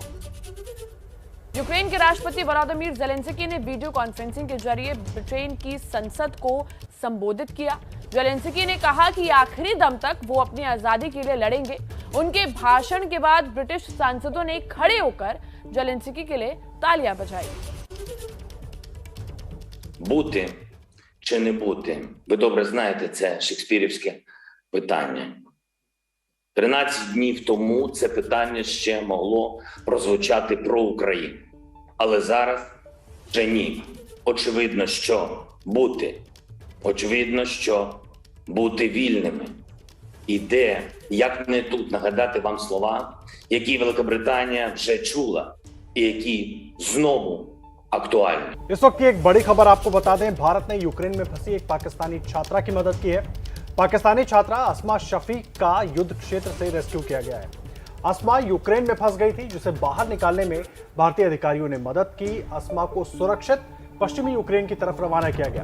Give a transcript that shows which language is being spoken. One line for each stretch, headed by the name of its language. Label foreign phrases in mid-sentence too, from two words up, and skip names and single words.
Hindi: यूक्रेन के राष्ट्रपति वोलोदिमीर ज़ेलेंस्की ने
English: video conferencing
Hindi: के जरिए ब्रिटेन की संसद को संबोधित किया। ज़ेलेंस्की ने कहा कि आखिरी दम तक वो अपनी आजादी के लिए लड़ेंगे। उनके भाषण के बाद ब्रिटिश सांसदों ने खड़े होकर ज़ेलेंस्की के लिए तालियां बजाई।
Ukrainian: Бути чи не бути? Ви добре знаєте, це шекспірівське питання. 13 днів тому це питання ще могло прозвучати про Україну. Але зараз вже ні. Очевидно, що бути. Очевидно, що бути вільними. І де, як не тут, нагадати вам слова, які Великобританія вже чула, і які знову актуальні.
Hindi: इस वक्त की एक बड़ी खबर आपको बता दें, भारत ने यूक्रेन में फंसी एक पाकिस्तानी छात्रा की मदद की है। पाकिस्तानी छात्रा अस्मा शफीक का युद्ध क्षेत्र से रेस्क्यू किया गया है। अस्मा यूक्रेन में फंस गई थी, जिसे बाहर निकालने में भारतीय अधिकारियों ने मदद की। अस्मा को सुरक्षित पश्चिमी यूक्रेन की तरफ रवाना किया गया।